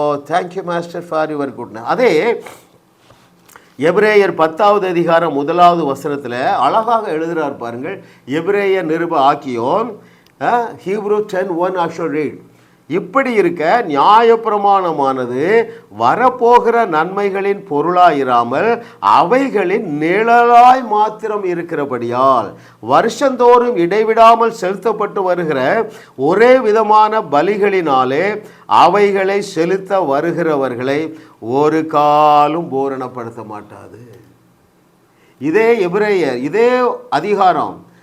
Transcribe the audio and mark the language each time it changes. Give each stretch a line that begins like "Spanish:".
English: Thank you master for your goodness.
Tamil: அதே எபிரேயர் 10வது அதிகாரம் 1வது வசனத்தில் அழகாக எழுதுகிறார் பாருங்கள். எபிரேயர் நிருப ஆக்கியோன்,
English: Hebrew 10:1 I shall read.
Tamil: இப்படி இருக்க நியாயப்பிரமாணமானது வரப்போகிற நன்மைகளின் பொருளாயிராமல் அவைகளின் நிழலாய் மாத்திரம் இருக்கிறபடியால் வருஷந்தோறும் இடைவிடாமல் செலுத்தப்பட்டு வருகிற ஒரே விதமான பலிகளினாலே அவைகளை செலுத்த வருகிறவர்களை ஒரு காலும் பூரணப்படுத்த மாட்டாது. இதே எபிரேயர் இதே அதிகாரம்